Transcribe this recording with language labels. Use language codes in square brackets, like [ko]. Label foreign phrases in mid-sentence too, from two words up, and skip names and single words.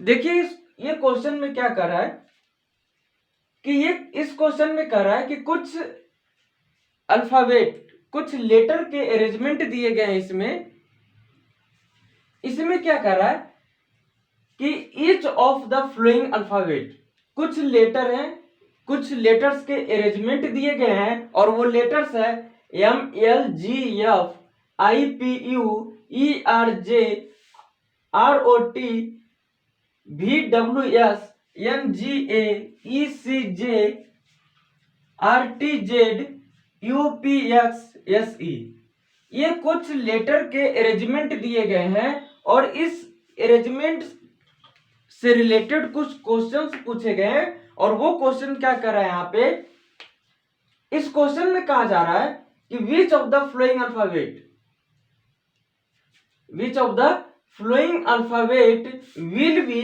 [hi] देखिए ये क्वेश्चन में क्या कर रहा है कि ये इस क्वेश्चन में कह रहा है कि कुछ अल्फाबेट कुछ लेटर के अरेंजमेंट दिए गए हैं। इसमें क्या कर रहा है कि [en] each of the following alphabet [hi] कुछ लेटर हैं, कुछ लेटर्स के अरेंजमेंट दिए गए हैं और वो लेटर्स है MLGF, IPU, ERJ, ROT, VWS, NGA, ECJ, RTZ, UPXSE। ये कुछ लेटर के अरेंजमेंट दिए गए हैं और इस अरेंजमेंट से रिलेटेड कुछ क्वेश्चंस पूछे गए हैं और वो क्वेश्चन क्या कर रहा है यहाँ पे इस क्वेश्चन में कहा जा रहा है कि [en] which of the following alphabet will